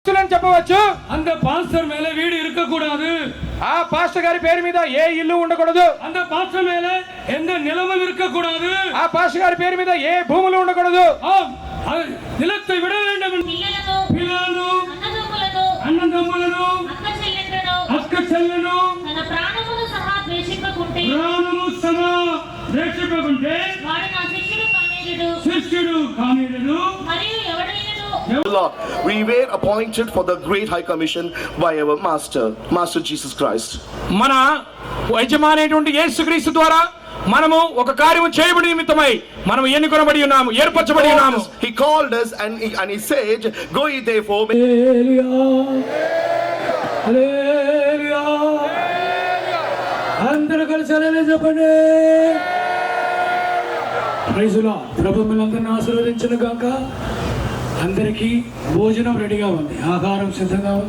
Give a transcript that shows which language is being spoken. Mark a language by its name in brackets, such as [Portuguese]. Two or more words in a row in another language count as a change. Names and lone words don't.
[Telugu] చెప్పవచ్చు, [Tamil] அந்த பாஸ்டர் மேல வீடு இருக்க கூடாது, [Telugu] ఆ పాస్టర్ గారి పేరు మీద ఏ ఇల్లు ఉండకూడదు, [Tamil] அந்த பாஸ்டர் மேல எந்த நிலமும் இருக்க கூடாது, [Telugu] ఆ పాస్టర్ గారి పేరు మీద ఏ భూములు ఉండకూడదు. [Tamil] ஆம், அது நிலத்தை விட வேண்டும் என்று [Telugu] పిల్లలను పిల్లలను, అన్నదమ్ములను అన్నదమ్ములను, అక్క చెల్లెళ్ళను అక్క చెల్లెలను, తన ప్రాణమును సహా ద్వేషింపకుంటే ప్రాణము సదా ద్వేషింపకుంటే వాడు నా శిష్యుడు కానేరుడు. శిష్యుడు కానిడు. మరియు ఎవడైనను [English] Lord, we were appointed for the great high commission by our Master Jesus Christ. [Telugu] మన యజమానైనటువంటి యేసుక్రీస్తు ద్వారా మనము ఒక కార్యము చేయబడి నిమిత్తమై మనం ఎన్నుకొనబడి ఉన్నాము, ఏర్పరచబడి ఉన్నాము. [English] He called us and he said, "Go ye therefore." [Telugu] హల్లెలూయా, హల్లెలూయా. అందరూ కలిసి హల్లెలూయా చెప్పండి. [English] Praise the Lord. [Telugu] ప్రభు మిమ్మల్ని ఆశీర్వదించును గాక. అందరికీ భోజనం రెడీగా ఉంది, ఆహారం సిద్ధంగా ఉంది.